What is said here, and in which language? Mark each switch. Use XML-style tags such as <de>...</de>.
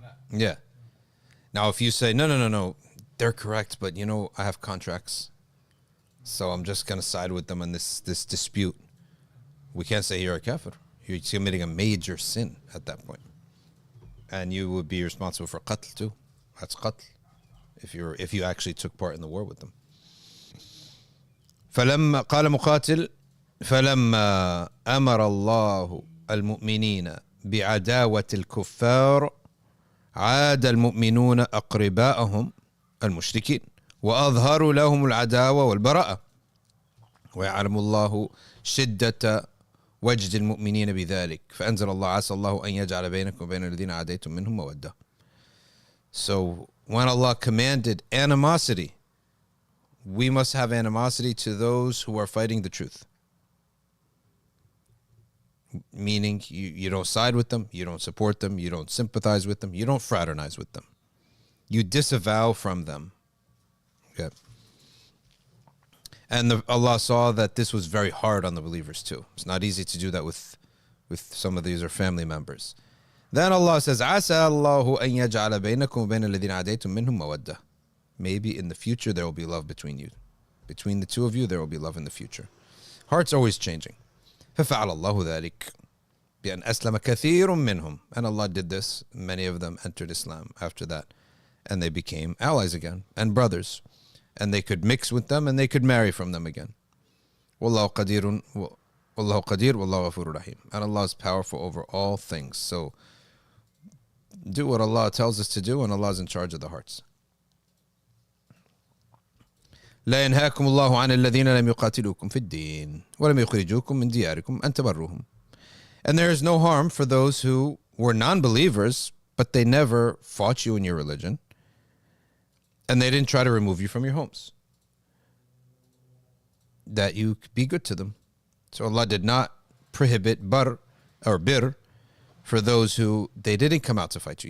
<en>Yeah. Now, if you say, no, they're correct, but I have contracts, so I'm just going to side with them in this dispute. We can't say you're a kafir. You're committing a major sin at that point. And you would be responsible for qatl too. That's qatl. If you actually took part in the war with them.</en> <ar>فلما قال مقاتل فلما أمر الله المؤمنين بعداوة الكفار عاد المؤمنون أقرباءهم المشركين وأظهروا لهم العداوة والبراءة ويعلم الله شدة وجد المؤمنين بذلك فأنزل الله عسى الله أن يجعل بينكم وبين الذين عاديتم منهم مودة.</ar> <en>So when Allah commanded animosity, we must have animosity to those who are fighting the truth. Meaning you don't side with them, you don't support them, you don't sympathize with them, you don't fraternize with them. You disavow from them. Okay. And Allah saw that this was very hard on the believers too. It's not easy to do that with some of these or family members. Then Allah says,</en> <ar>عَسَى اللَّهُ أَن يَجْعَلَ بَيْنَكُمْ وَبَيْنَ الَّذِينَ عَادَيْتُم مِّنْهُم مَوَدَّةً.</ar> <en>Maybe in the future there will be love between you. Between the two of you, there will be love in the future. Hearts are always changing.</en> <ar>فَفَعَلَ اللَّهُ ذَلِكَ بِأَنْ أَسْلَمَ كَثِيرٌ مِّنْهُم.</ar> <en>And Allah did this. Many of them entered Islam after that. And they became allies again and brothers. And they could mix with them and they could marry from them again.</en> <ar>وَاللَّهُ قَدِيرٌ وَاللَّهُ قَدِيرٌ وَاللَّهُ غَفُورٌ رَحِيمٌ.</ar> <en>And Allah is powerful over all things. So do what Allah tells us to do, and Allah is in charge of the hearts.</en> <ar>لا ينهاكم الله عن الذين لم يقاتلوكم في الدين ولم يخرجوكم من دياركم أن تبروهم.</ar> <en>And there is no harm for those who were non-believers, but they never fought you in your religion, and they didn't try to remove you from your homes. That you be good to them. So Allah did not prohibit bar or bir for those who they didn't come out to fight you.</en>